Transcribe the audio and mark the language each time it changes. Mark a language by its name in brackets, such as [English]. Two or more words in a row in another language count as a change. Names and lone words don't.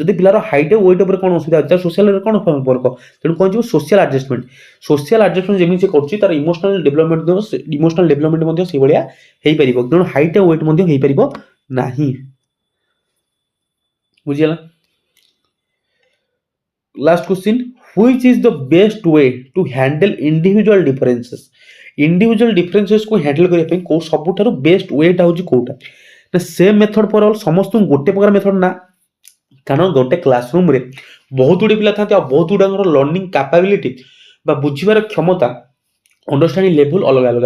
[Odia] ଯଦି ପିଲାର ହାଇଟ୍ ଆଉ ୱେଟ୍ ଉପରେ କ'ଣ ଅସୁବିଧା ଅଛି, ତାର ସୋସିଆଲରେ କ'ଣ ସମ୍ପର୍କ? ତେଣୁ କ'ଣ ଯିବ [English] social adjustment. social adjustment [Odia] ଯେମିତି ସେ କରୁଛି ତାର [English] emotional development [Odia] ମଧ୍ୟ ସେଇଭଳିଆ ହେଇପାରିବ, ତେଣୁ ହାଇଟ୍ ଆଉ ୱେଟ୍ ମଧ୍ୟ ହେଇପାରିବ ନାହିଁ। ବୁଝିଗଲା। [English] last question, which is the best way to handle individual differences? individual differences handle [Odia] କରିବା ପାଇଁ କୋଉ ସବୁଠାରୁ [English] best way [Odia] ହେଉଛି କୋଉଟା? ନା [English] same method for all, [Odia] ସମସ୍ତଙ୍କୁ ଗୋଟେ ପ୍ରକାର ମେଥଡ ନା, କାରଣ ଗୋଟେ କ୍ଲାସରୁମରେ ବହୁତ ଗୁଡ଼ିଏ ପିଲା ଥାନ୍ତି ଆଉ ବହୁତ ଗୁଡ଼ାଙ୍କର [English] learning capability [Odia] ବା ବୁଝିବାର କ୍ଷମତା [English] understanding level [Odia] ଅଲଗା ଅଲଗା।